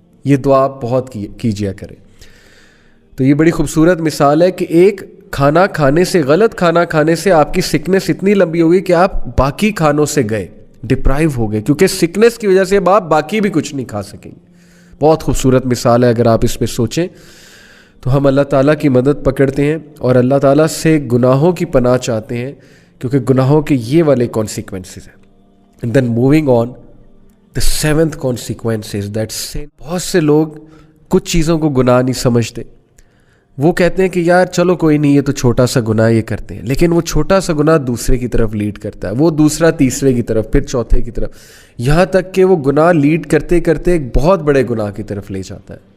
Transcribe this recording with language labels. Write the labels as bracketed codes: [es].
[ur] یہ دعا بہت کیجیا کرے. تو یہ بڑی خوبصورت مثال ہے کہ ایک کھانا کھانے سے, غلط کھانا کھانے سے آپ کی سکنس اتنی لمبی ہوگی کہ آپ باقی کھانوں سے گئے, ڈپرائیو ہو گئے, کیونکہ سکنس کی وجہ سے اب آپ باقی بھی کچھ نہیں کھا سکیں گے. بہت خوبصورت مثال ہے. اگر آپ اس پہ سوچیں تو ہم اللہ تعالیٰ کی مدد پکڑتے ہیں اور اللہ تعالیٰ سے گناہوں کی پناہ چاہتے ہیں, کیونکہ گناہوں کے یہ والے کانسیکوینسز ہیں. [en] And then moving on, the seventh consequences that sun. [ur] بہت سے لوگ کچھ چیزوں کو گناہ نہیں سمجھتے. وہ کہتے ہیں کہ یار چلو کوئی نہیں, یہ تو چھوٹا سا گناہ یہ کرتے ہیں, لیکن وہ چھوٹا سا گناہ دوسرے کی طرف لیڈ کرتا ہے, وہ دوسرا تیسرے کی طرف, پھر چوتھے کی طرف, یہاں تک کہ وہ گناہ لیڈ کرتے کرتے ایک بہت بڑے گناہ کی طرف لے جاتا ہے.